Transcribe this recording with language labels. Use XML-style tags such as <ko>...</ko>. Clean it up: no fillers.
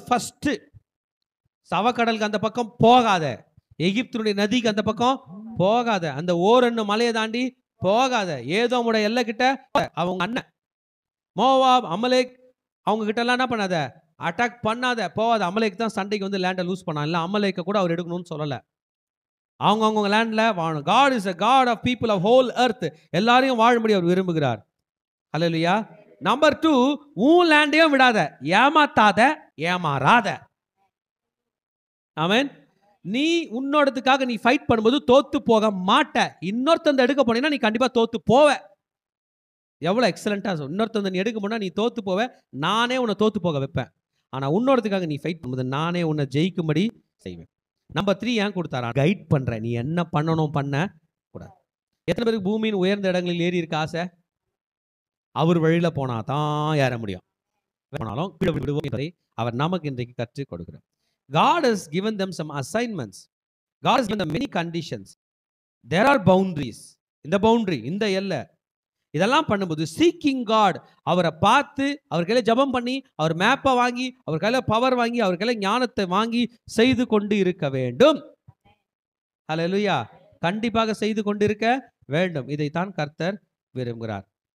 <ta>First சவக்கடலுக்கு அந்த பக்கம் போகாத, எகிப்தினுடைய நதிக்கு அந்த பக்கம் போகாத, அந்த ஓரன்னு மலையை தாண்டி போகாத, ஏதோமுடைய எல்லை கிட்ட அவங்க அண்ணன் மோவாப், அமலேக், அவங்க கிட்ட எல்லாம் என்ன பண்ணாத? அட்டாக் பண்ணாத, போகாத. அமலேக் தான் சண்டைக்கு வந்து லேண்டை லூஸ் பண்ணான். இல்லை அமலேக்க கூட அவர் எடுக்கணும்னு சொல்லலை. அவங்க லேண்ட்ல வாழணும்.</ta> <en>God is a God of people of whole earth.</en> <ta>எல்லாரையும் வாழும்படி அவர் விரும்புகிறார். ஹல்லேலூயா. நம்பர் 2, உன் லேண்டையும் விடாத, ஏமாத்தாத, ஏமாறாத. ஆமென். நீ உன்னோடத்துக்காக நீ ஃபைட் பண்ணும்போது தோத்து போக மாட்ட. இன்னொருத்தந்த எடுக்க போனீங்கன்னா நீ கண்டிப்பா தோத்து போவ. எவ்வளவு எக்ஸலண்டா சொல். இன்னொருத்தந்த நீ எடுக்க போனா நீ தோத்து போவ. நானே உன்னை தோத்து போக வைப்பேன். ஆனா உன்னோடத்துக்காக நீ ஃபைட் பண்ணும்போது நானே உன்னை ஜெயிக்கும்படி செய்வேன். நம்பர் 3 ஏன் கொடுத்தாரா? கைட் பண்ற. நீ என்ன பண்ணணும் பண்ண கூடாது. எத்தனை பேருக்கு பூமியின் உயர்ந்த இடங்களில் ஏறி இருக்க ஆசை? அவர் வழியில போனா தான் ஏற முடியும். போனாலும் விடுவோம் என்பதை அவர் நமக்கு இன்றைக்கு கற்றுக் கொடுக்கிறார்.</ta> <en>God has given them some assignments. God has given them many conditions. There are boundaries.</en> <ta>இந்த பவுண்டரி, இந்த எல்லை, இதெல்லாம் பண்ணும்போது சீக்கிங் காட், அவரை பார்த்து அவர் கையில ஜெபம் பண்ணி, அவர் மேப்பை வாங்கி, அவர் கையில பவர் வாங்கி, அவர் கையில ஞானத்தை வாங்கி செய்து கொண்டு இருக்க வேண்டும். ஹல்லேலூயா. கண்டிப்பாக செய்து கொண்டு இருக்க வேண்டும். இதைத்தான் கர்த்தர் விரும்புகிறார்.</ta>